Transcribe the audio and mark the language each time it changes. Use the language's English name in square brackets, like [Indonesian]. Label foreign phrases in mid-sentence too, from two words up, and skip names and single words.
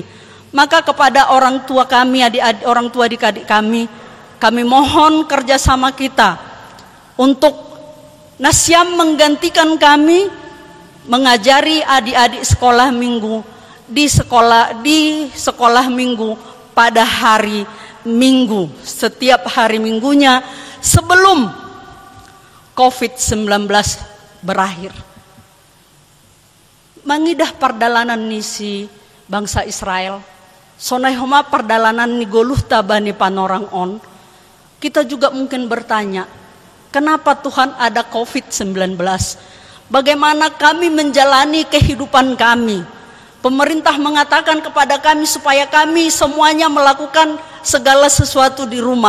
[Indonesian] Maka kepada orang tua kami, orang tua adik-adik kami mohon kerjasama kita untuk Nasyam menggantikan kami mengajari adik-adik sekolah minggu di sekolah minggu pada hari Minggu, setiap hari Minggunya sebelum COVID-19 berakhir. [Batak Simalungun] Mangidah perdalanan nisi bangsa Israel, sonai homa perdalanan ni goluh tabani panorang on. [Indonesian] Kita juga mungkin bertanya, kenapa Tuhan ada COVID-19? Bagaimana kami menjalani kehidupan kami? Pemerintah mengatakan kepada kami supaya kami semuanya melakukan segala sesuatu di rumah.